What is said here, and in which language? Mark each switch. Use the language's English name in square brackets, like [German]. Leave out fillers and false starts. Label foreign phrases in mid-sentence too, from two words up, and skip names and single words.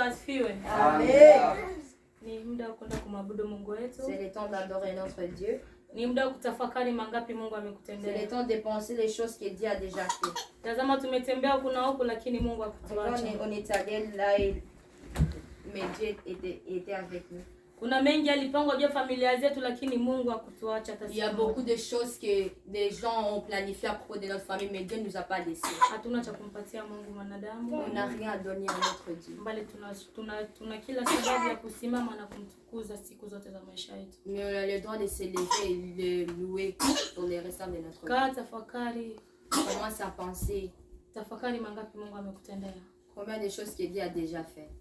[Swahili] asifiwe. Amen. Ni muda wa kwenda kumwabudu Mungu wetu. [French] C'est le temps d'adorer notre Dieu. [Swahili] Ni muda wa kutafakari mangapi Mungu [French] C'est [Swahili] amekutendea. [French] le temps de penser les choses que Dieu a déjà fait. [Swahili] Tazama tumetembea huku na huku lakini Mungu hakutuacha. [French] On est allé là et mais Dieu était avec nous. [Swahili] Kuna mengi alipangwa juu ya familia zetu lakini Mungu hakutuacha hata [French] Il y a beaucoup de choses que des gens ont planifié à propos de notre famille, mais Dieu ne nous a pas laissés. [Swahili] Hatuna cha kumpatia Mungu mwanadamu. [French] On n'a rien à donner à notre Dieu. [Swahili] Mbali tuna kila sababu ya kusimama na kumtukuza siku zote za maisha yetu. [French] Mais on a le droit de se lever et le louer pour les restants de notre vie. [Swahili] Kaa tafakari. [French] Commence à penser. [Swahili] Tafakari mangapi Mungu amekutendea. [French] Combien de choses que Dieu a déjà fait.